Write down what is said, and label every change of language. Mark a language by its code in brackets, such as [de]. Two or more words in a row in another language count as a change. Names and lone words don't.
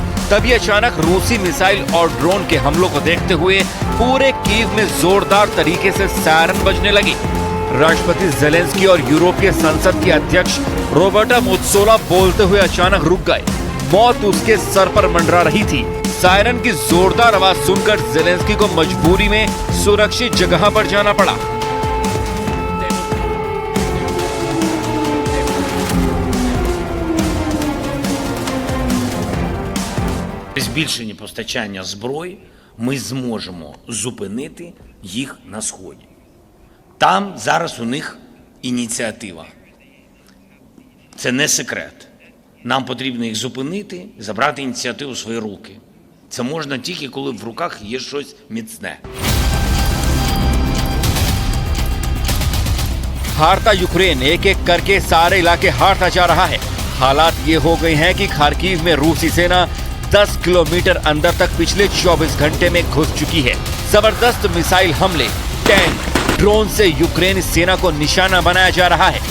[hi] तभी अचानक रूसी मिसाइल और ड्रोन के हमलों को देखते हुए पूरे कीव में जोरदार तरीके से सायरन बजने लगी। राष्ट्रपति जेलेंस्की और यूरोपीय संसद के अध्यक्ष रॉबर्टा मेत्सोला बोलते हुए अचानक रुक गए। मौत उसके सर पर मंडरा रही थी। सायरन की जोरदार आवाज सुनकर जेलेंस्की को मजबूरी में सुरक्षित जगह पर जाना पड़ा। [uk] Збільшення постачання зброї ми зможемо зупинити їх на Сході. Там зараз у них ініціатива. Це не секрет. Нам потрібно їх зупинити, забрати ініціативу в свої руки. Це можна тільки, коли в руках є щось міцне. [hi] हारता यूक्रेन एक एक करके सारे इलाके हारता जा रहा है। हालात ये हो गए हैं कि खार्किव में रूसी सेना 10 किलोमीटर अंदर तक पिछले 24 घंटे में घुस चुकी है। जबरदस्त मिसाइल हमले, टैंक, ड्रोन से यूक्रेनी सेना को निशाना बनाया जा रहा है।